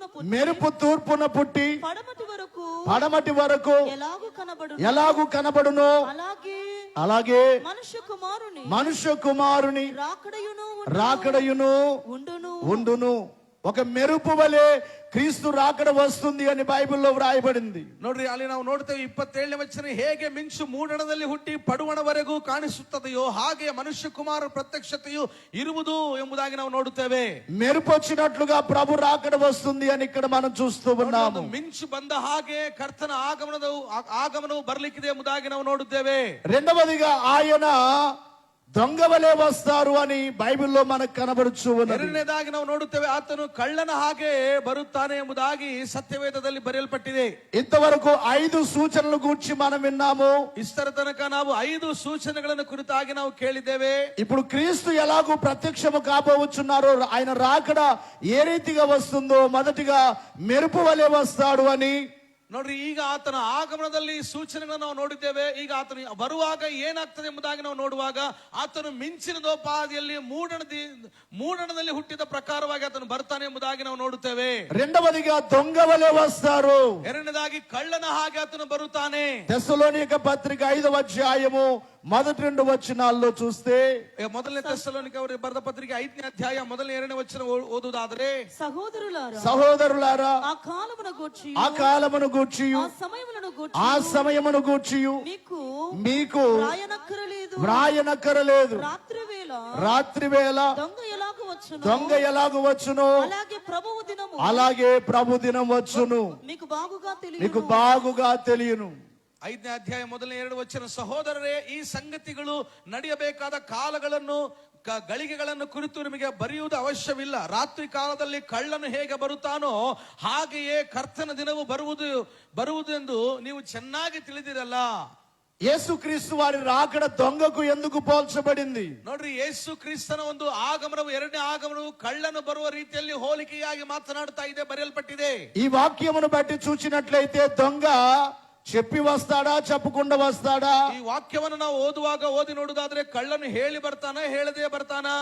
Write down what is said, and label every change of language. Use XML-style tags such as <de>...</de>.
<te>మెరుపు తూర్పున పుట్టి పడమటి వరకు ఎలాగు కనబడునో అలాగే మనుష్య కుమారుని రాకడయును ఉండును. ఒక మెరుపు వలె క్రీస్తు రాకడ వస్తుంది అని బైబిల్లో వ్రాయబడింది.</te> <kn>ನೋಡ್ರಿ, ಅಲ್ಲಿ ನಾವು ನೋಡ್ತೇವೆ 27ನೇ ವಚನ, ಹೇಗೆ ಮಿಂಚು ಮೂಡಣದಲ್ಲಿ ಹುಟ್ಟಿ ಪಡುವಣವರೆಗೂ ಕಾಣಿಸುತ್ತದೆಯೋ ಹಾಗೆ ಮನುಷ್ಯ ಕುಮಾರ ಪ್ರತ್ಯಕ್ಷತೆಯು ಇರುವುದು ಎಂಬುದಾಗಿ ನಾವು ನೋಡುತ್ತೇವೆ.</kn> <te>మెరుపు వచ్చినట్లుగా ప్రభు రాకడ వస్తుంది అని ఇక్కడ మనం చూస్తూ ఉన్నాము.</te> <kn>ಮಿಂಚು ಬಂದ ಹಾಗೆ ಕರ್ತನ ಆಗಮನವು ಬರ್ಲಿಕ್ಕಿದೆ ಎಂಬುದಾಗಿ ನಾವು ನೋಡುತ್ತೇವೆ.</kn> <te>రెండవదిగా ఆయన దొంగ వలె వస్తారు అని బైబిల్లో మనకు కనబడుచు ఉన్నది.</te> <kn>ಎರಡನೇದಾಗಿ ನಾವು ನೋಡುತ್ತೇವೆ, ಆತನು ಕಳ್ಳನ ಹಾಗೆ ಬರುತ್ತಾನೆ ಎಂಬುದಾಗಿ ಸತ್ಯವೇದದಲ್ಲಿ ಬರೆಯಲ್ಪಟ್ಟಿದೆ.</kn> <te>ఇంతవరకు 5 సూచనలు గూర్చి మనం విన్నాము.</te> <kn>ಇಷ್ಟರ ತನಕ ನಾವು 5 ಸೂಚನೆಗಳನ್ನು ಕುರಿತಾಗಿ ನಾವು ಕೇಳಿದ್ದೇವೆ.</kn> <te>ఇప్పుడు క్రీస్తు ఎలాగూ ప్రత్యక్షము కాబోచున్నారో, ఆయన రాకడ ఏ రీతిగా వస్తుందో, మొదటిగా మెరుపు వలె వస్తాడు అని.</te> <kn>ನೋಡ್ರಿ, ಈಗ ಆತನ ಆಗಮನದಲ್ಲಿ ಸೂಚನೆಗಳನ್ನು ನಾವು ನೋಡಿದ್ದೇವೆ. ಈಗ ಆತನ ಬರುವಾಗ ಏನಾಗ್ತದೆ ಎಂಬುದಾಗಿ ನಾವು ನೋಡುವಾಗ, ಆತನು ಮಿಂಚಿನದೋಪಾದಿಯಲ್ಲಿ ಮೂಡಣದಲ್ಲಿ ಹುಟ್ಟಿದ ಪ್ರಕಾರವಾಗಿ ಆತನು ಬರ್ತಾನೆ ಎಂಬುದಾಗಿ ನಾವು ನೋಡುತ್ತೇವೆ.</kn> <te>రెండవదిగా దొంగ వలె వస్తారు.</te> <kn>ಎರಡನೇದಾಗಿ ಕಳ್ಳನ ಹಾಗೆ ಆತನು ಬರುತ್ತಾನೆ.</kn> <te>తెస్సలోనిక పత్రిక 5వ అధ్యాయము మొదటి 2 వచనాల్లో చూస్తే,</te> <kn>ಮೊದಲನೇ తెస్సలోనిక ಅವರಿಗೆ ಬರೆದ ಪತ್ರಿಕೆ 5ನೇ ಅಧ್ಯಾಯ ಮೊದಲನೇ 2ನೇ ವಚನ ಓದುವುದಾದರೆ,</kn> <te>సహోదరులారా ఆ కాలమును గూర్చి ఆ సమయమును గూర్చి మీకు వ్రాయనక్కరలేదు. రాత్రివేళ దొంగ ఎలాగు వచ్చును, అలాగే ప్రభు దినం వచ్చును, మీకు బాగుగా తెలియను.</te> <kn>5ನೇ ಅಧ್ಯಾಯ ಮೊದಲನೇ 2 ವಚನ, ಸಹೋದರರೇ, ಈ ಸಂಗತಿಗಳು ನಡೆಯಬೇಕಾದ ಕಾಲಗಳನ್ನು ಗಳಿಗೆಗಳನ್ನು ಕುರಿತು ನಿಮಗೆ ಬರೆಯುವುದು ಅವಶ್ಯವಿಲ್ಲ. ರಾತ್ರಿ ಕಾಲದಲ್ಲಿ ಕಳ್ಳನು ಹೇಗೆ ಬರುತ್ತಾನೋ ಹಾಗೆಯೇ ಕರ್ತನ ದಿನವು ಬರುವುದೆಂದು ನೀವು ಚೆನ್ನಾಗಿ ತಿಳಿದಿರಲ್ಲ.</kn> <te>యేసుక్రీస్తు వారి రాకడ దొంగకు ఎందుకు పోల్చబడింది?</te> <kn>ನೋಡ್ರಿ, ಯೇಸು ಕ್ರಿಸ್ತನ ಒಂದು ಆಗಮನವು, ಎರಡನೇ ಆಗಮನವು ಕಳ್ಳನು ಬರುವ ರೀತಿಯಲ್ಲಿ ಹೋಲಿಕೆಯಾಗಿ ಮಾತನಾಡುತ್ತಾ ಇದೆ, ಬರೆಯಲ್ಪಟ್ಟಿದೆ.</kn> <te>ఈ వాక్యమును బట్టి చూచినట్లయితే దొంగ చెప్పి వస్తాడా, చెప్పకుండా వస్తాడా?</te> <kn>ಈ ವಾಕ್ಯವನ್ನು ನಾವು ಓದಿ ನೋಡುವುದಾದ್ರೆ, ಕಳ್ಳನು ಹೇಳಿ ಬರ್ತಾನ, ಹೇಳದೆ ಬರ್ತಾನ?</kn>